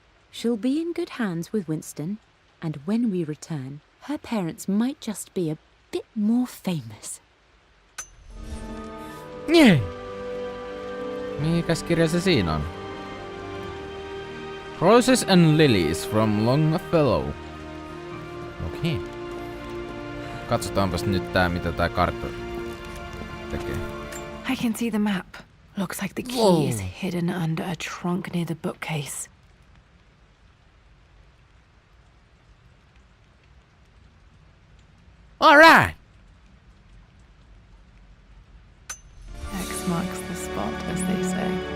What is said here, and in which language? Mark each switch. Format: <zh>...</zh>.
<en>She'll be in good hands with Winston, and when we return, her parents might just be a bit more famous.</en> <fi>Jee! Mikäs kirja se siinä on?</fi> <en>Roses and Lilies from Longfellow.</en> <fi>Okei. Katsotaanpas nyt mitä tää kartta tekee.</fi> <en>I can see the map. Looks like the key is hidden under a trunk near the bookcase. All right. X marks the spot, as they say.</en>